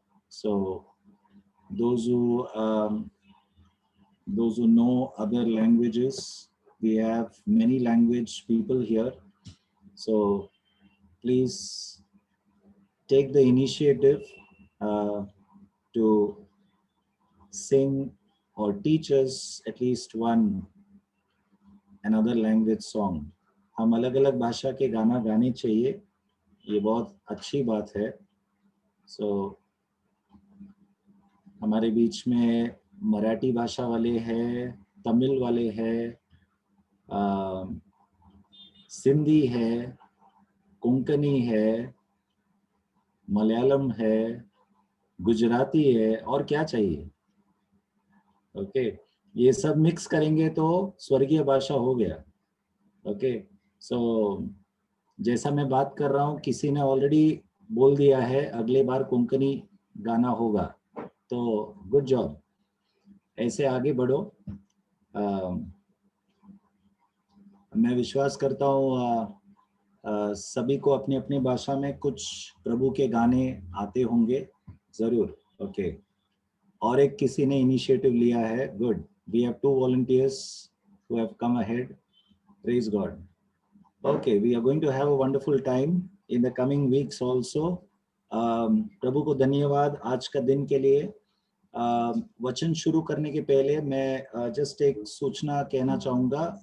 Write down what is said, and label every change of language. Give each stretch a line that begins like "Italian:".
English: So those who know other languages, we have many language people here. So please take the initiative to sing or teach us at least one another language song.
Hindi: हम अलग अलग भाषा के गाना गाने चाहिए, ये बहुत अच्छी बात है. So हमारे बीच में मराठी भाषा वाले हैं, तमिल वाले हैं, सिंधी है, कोंकणी है, मलयालम है, गुजराती है, और क्या चाहिए? ओके, ये सब मिक्स करेंगे तो स्वर्गीय भाषा हो गया. ओके, सो जैसा मैं बात कर रहा हूँ, किसी ने ऑलरेडी बोल दिया है अगले बार कोंकणी गाना होगा, तो गुड जॉब, ऐसे आगे बढ़ो. मैं विश्वास करता हूँ सभी को अपनी अपनी भाषा में कुछ प्रभु के गाने आते होंगे जरूर. ओके, और एक किसी ने इनिशिएटिव लिया है.
English: Good, we have 2 volunteers who have come ahead. Praise God. Okay, we are going to have a wonderful time in the coming weeks also.
Hindi: प्रभु को धन्यवाद आज का दिन के लिए. वचन शुरू करने के पहले मैं जस्ट एक सूचना कहना चाहूँगा.